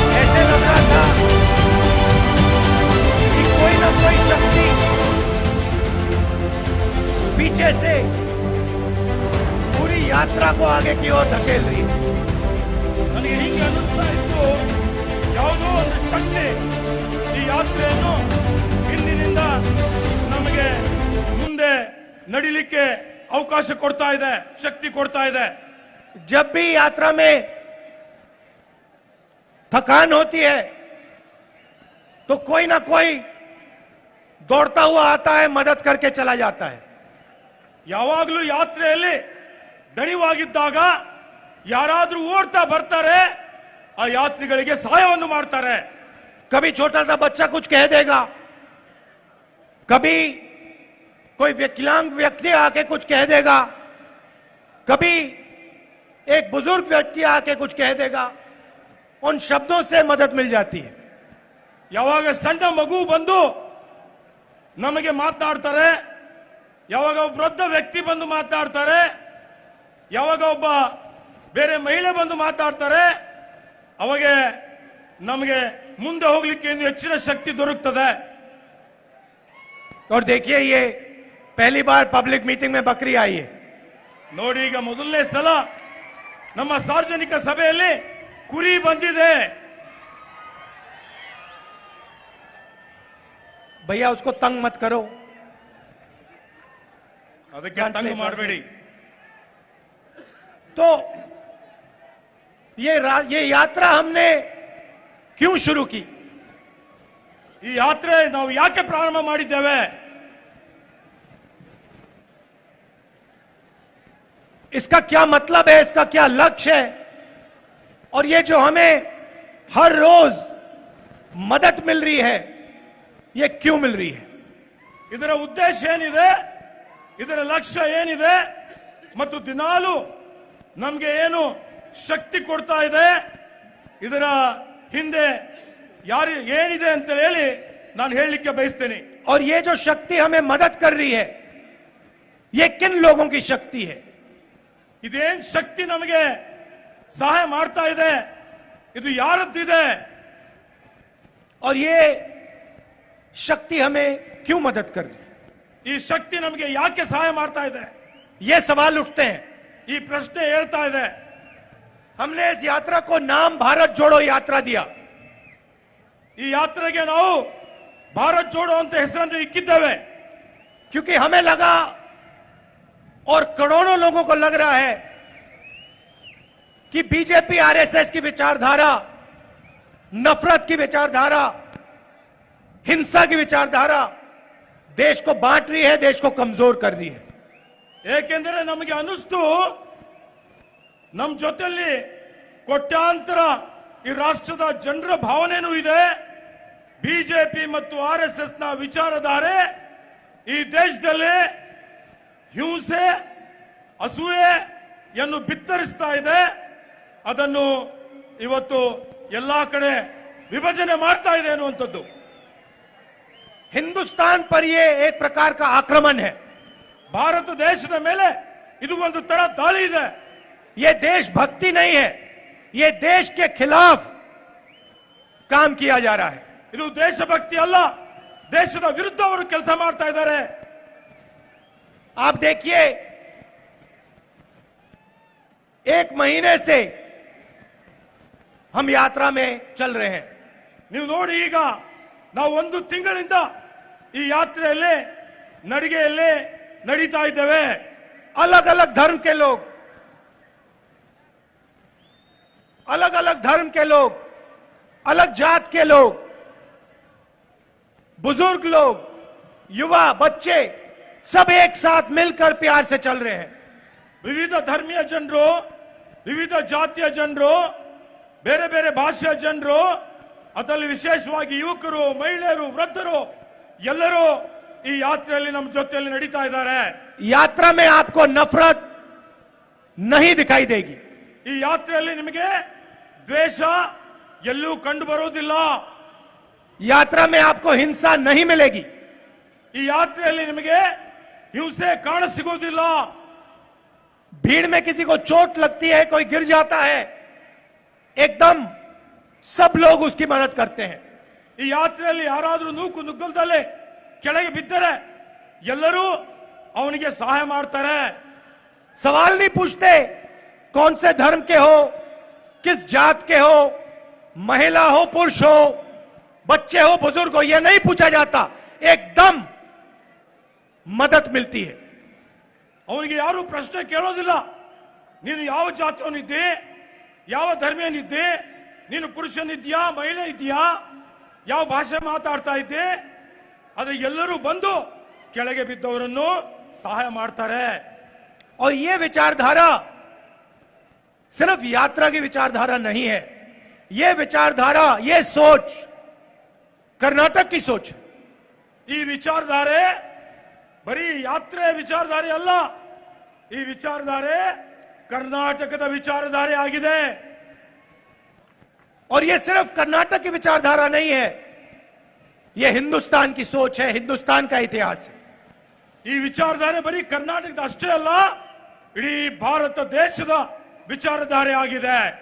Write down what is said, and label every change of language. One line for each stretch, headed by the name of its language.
Hindi: ऐसे लग रहा था कि कोई ना कोई शक्ति पीछे से पूरी यात्रा को आगे की ओर धकेल रही है।
Kannada: ನನಗೆ ಹೀಗೆ ಅನ್ನಿಸ್ತಾ ಇತ್ತು, ಯಾವುದೋ ಒಂದು ಶಕ್ತಿ ಈ ಯಾತ್ರೆಯನ್ನು ಹಿಂದಿನಿಂದ ನಮಗೆ ಮುಂದೆ ನಡಿಲಿಕ್ಕೆ ಅವಕಾಶ ಕೊಡ್ತಾ ಇದೆ, ಶಕ್ತಿ ಕೊಡ್ತಾ ಇದೆ।
Hindi: जब भी यात्रा में थकान होती है तो कोई ना कोई दौड़ता हुआ आता है, मदद करके चला जाता है।
Kannada: ಯಾವಾಗಲೂ ಯಾತ್ರೆಯಲ್ಲಿ ದಣಿವಾಗಿದ್ದಾಗ ಯಾರಾದ್ರೂ ಓಡ್ತಾ ಬರ್ತಾರೆ, ಆ ಯಾತ್ರಿಗಳಿಗೆ ಸಹಾಯವನ್ನು ಮಾಡ್ತಾರೆ।
Hindi: कभी छोटा सा बच्चा कुछ कह देगा, कभी कोई विकलांग व्यक्ति आके कुछ कह देगा, कभी एक बुजुर्ग व्यक्ति आके कुछ कह देगा, उन शब्दों से मदद मिल जाती है।
Kannada: ಯಾವಾಗ ಸಣ್ಣ ಮಗು ಬಂದು ನಮಗೆ ಮಾತನಾಡ್ತಾರೆ, ಯಾವಾಗ ಒಬ್ಬ ವೃದ್ಧ ವ್ಯಕ್ತಿ ಬಂದು ಮಾತನಾಡ್ತಾರೆ, ಯಾವಾಗ ಒಬ್ಬ ಬೇರೆ ಮಹಿಳೆ ಬಂದು ಮಾತಾಡ್ತಾರೆ, ಅವಾಗ ನಮಗೆ ಮುಂದೆ ಹೋಗ್ಲಿಕ್ಕೆ ಇನ್ನು ಹೆಚ್ಚಿನ ಶಕ್ತಿ ದೊರಕುತ್ತದೆ।
Hindi: और देखिए, ये पहली बार पब्लिक मीटिंग में बकरी आई है।
Kannada: ನೋಡಿ, ಈಗ ಮೊದಲನೇ ಸಲ ನಮ್ಮ ಸಾರ್ವಜನಿಕ ಸಭೆಯಲ್ಲಿ ಕುರಿ ಬಂದಿದೆ।
Hindi: भैया उसको तंग मत करो।
Kannada: ಅದಕ್ಕೆ ತಂಗ ಮಾಡಬೇಡಿ।
Hindi: तो ये यात्रा हमने क्यों शुरू की?
Kannada: ಈ ಯಾತ್ರೆ ನಾವು ಯಾಕೆ ಪ್ರಾರಂಭ ಮಾಡಿದ್ದೇವೆ?
Hindi: इसका क्या मतलब है, इसका क्या लक्ष्य है, और ये जो हमें हर रोज मदद मिल रही है, ये क्यों मिल रही है?
Kannada: ಇದರ ಉದ್ದೇಶ ಏನಿದೆ, ಇದರ ಲಕ್ಷ್ಯ ಏನಿದೆ, ಮತ್ತು ದಿನಾಲು ನಮಗೆ ಏನು ಶಕ್ತಿ ಕೊಡ್ತಾ ಇದೆ, ಇದರ ಹಿಂದೆ ಯಾರು ಏನಿದೆ ಅಂತ ಹೇಳಿ ನಾನು ಹೇಳಲಿಕ್ಕೆ ಬಯಸ್ತೇನೆ.
Hindi: और ये जो शक्ति हमें मदद कर रही है, ये किन लोगों की शक्ति है?
Kannada: ಇದೇನ್ ಶಕ್ತಿ ನಮಗೆ ಸಹಾಯ ಮಾಡ್ತಾ ಇದೆ, ಇದು ಯಾರದ್ದಿದೆ?
Hindi: और ये शक्ति हमें क्यों मदद कर रही है?
Kannada: ಈ ಶಕ್ತಿ ನಮಗೆ ಯಾಕೆ ಸಹಾಯ ಮಾಡ್ತಾ ಇದೆ?
Hindi: ये सवाल उठते हैं.
Kannada: ಈ ಪ್ರಶ್ನೆ ಹೇಳ್ತಾ ಇದೆ.
Hindi: हमने इस यात्रा को नाम भारत जोड़ो यात्रा दिया.
Kannada: ಈ ಯಾತ್ರೆಗೆ ನಾವು ಭಾರತ್ ಜೋಡೋ ಅಂತ ಹೆಸರನ್ನು ಇಕ್ಕಿದ್ದೇವೆ.
Hindi: क्योंकि हमें लगा और करोड़ों लोगों को लग रहा है कि बीजेपी आरएसएस की विचारधारा, नफरत की विचारधारा, हिंसा की विचारधारा देश को बांट रही है, देश को कमजोर कर रही है.
Kannada: ಏಕೆಂದರೆ ನಮಗೆ ಅನಿಸ್ತು ನಮ್ಮ ಜೊತೆಯಲ್ಲಿ ಕೋಟ್ಯಾಂತರ ಈ ರಾಷ್ಟ್ರದ ಜನರ ಭಾವನೆನೂ ಇದೆ. ಬಿಜೆಪಿ ಮತ್ತು ಆರ್ಎಸ್ಎಸ್ ನ ವಿಚಾರಧಾರೆ ಈ ದೇಶದಲ್ಲಿ ಹಿಂಸೆ, ಅಸೂಯೆಯನ್ನು ಬಿತ್ತರಿಸ್ತಾ ಇದೆ. ಅದನ್ನು ಇವತ್ತು ಎಲ್ಲಾ ಕಡೆ ವಿಭಜನೆ ಮಾಡ್ತಾ ಇದೆ ಅನ್ನುವಂಥದ್ದು.
Hindi: हिंदुस्तान पर यह एक प्रकार का आक्रमण है.
Kannada: ಭಾರತ ದೇಶದ ಮೇಲೆ ಇದು ಒಂದು ತರ ದಾಳಿ ಇದೆ.
Hindi: यह देशभक्ति नहीं है, यह देश के खिलाफ काम किया जा रहा है.
Kannada: ಇದು ದೇಶಭಕ್ತಿ ಅಲ್ಲ, ದೇಶದ ವಿರುದ್ಧ ಅವರು ಕೆಲಸ ಮಾಡ್ತಾ ಇದ್ದಾರೆ.
Hindi: आप देखिए, एक महीने से हम यात्रा में चल रहे हैं.
Kannada: ನೀವು ನೋಡಿ, ಈಗ ನಾವು ಒಂದು ತಿಂಗಳಿಂದ ಈ ಯಾತ್ರೆಯಲ್ಲಿ ನಡಿಗೆಯಲ್ಲಿ ನಡೀತಾ ಇದ್ದೇವೆ.
Hindi: अलग अलग धर्म के लोग, अलग अलग धर्म के लोग, अलग जात के लोग, बुजुर्ग लोग, युवा, बच्चे, सब एक साथ मिलकर प्यार से चल रहे हैं.
Kannada: ವಿವಿಧ ಧರ್ಮೀಯ ಜನರು, ವಿವಿಧ ಜಾತಿಯ ಜನರು, ಬೇರೆ ಬೇರೆ ಭಾಷೆಯ ಜನರು, ಅದರಲ್ಲಿ ವಿಶೇಷವಾಗಿ ಯುವಕರು, ಮಹಿಳೆಯರು, ವೃದ್ಧರು ಎಲ್ಲರೂ ಈ ಯಾತ್ರೆಯಲ್ಲಿ ನಮ್ಮ ಜೊತೆಯಲ್ಲಿ ನಡೀತಾ ಇದ್ದಾರೆ.
Hindi: यात्रा में आपको नफरत नहीं दिखाई देगी.
Kannada: ಈ ಯಾತ್ರೆಯಲ್ಲಿ ನಿಮಗೆ ದ್ವೇಷ ಎಲ್ಲೂ ಕಂಡು ಬರುವುದಿಲ್ಲ.
Hindi: यात्रा में आपको हिंसा नहीं मिलेगी.
Kannada: ಈ ಯಾತ್ರೆಯಲ್ಲಿ ನಿಮಗೆ ಹಿಂಸೆ ಕಾಣ ಸಿಗುವುದಿಲ್ಲ.
Hindi: भीड़ में किसी को चोट लगती है, कोई गिर जाता है, एकदम सब लोग उसकी मदद करते हैं.
Kannada: ಈ ಯಾತ್ರೆಯಲ್ಲಿ ಯಾರಾದರೂ ನೂಕು ನುಗ್ಗಲ್ದಲ್ಲೇ ಕೆಳಗೆ ಬಿದ್ದರೆ ಎಲ್ಲರೂ ಅವನಿಗೆ ಸಹಾಯ ಮಾಡ್ತಾರೆ.
Hindi: सवाल नहीं पूछते कौन से धर्म के हो, किस जात के हो, महिला हो, पुरुष हो, बच्चे हो, बुजुर्ग हो, यह नहीं पूछा जाता. एकदम मदद मिलती है.
Kannada: ಅವನಿಗೆ ಯಾರು ಪ್ರಶ್ನೆ ಕೇಳೋದಿಲ್ಲ. ನೀನು ಯಾವ ಜಾತಿಯವನಿದ್ದೆ, ಯಾವ ಧರ್ಮೀಯನಿದ್ದೆ, ನೀನು ಪುರುಷನಿದ್ಯಾ, ಮಹಿಳೆ ಇದೆಯಾ, ಯಾವ ಭಾಷೆ ಮಾತಾಡ್ತಾ ಇದ್ದೆ, ಅದು ಎಲ್ಲರೂ ಬಂದು ಕೆಳಗೆ ಬಿದ್ದವರನ್ನು ಸಹಾಯ ಮಾಡ್ತಾರೆ.
Hindi: और यह विचारधारा सिर्फ यात्रा की विचारधारा नहीं है. यह विचारधारा, यह सोच कर्नाटक की सोच है.
Kannada: ಈ ವಿಚಾರಧಾರೆ ಬರೀ ಯಾತ್ರೆ ವಿಚಾರಧಾರೆ ಅಲ್ಲ, ಈ ವಿಚಾರಧಾರೆ ಕರ್ನಾಟಕದ ವಿಚಾರಧಾರೆ ಆಗಿದೆ.
Hindi: और यह सिर्फ कर्नाटक की विचारधारा नहीं है, यह हिंदुस्तान की सोच है, हिंदुस्तान का इतिहास है.
Kannada: ಈ ವಿಚಾರಧಾರೆ ಬರೀ ಕರ್ನಾಟಕದ ಅಷ್ಟೇ ಅಲ್ಲ, ಇಡೀ ಭಾರತ ದೇಶದ ವಿಚಾರಧಾರೆ ಆಗಿದೆ.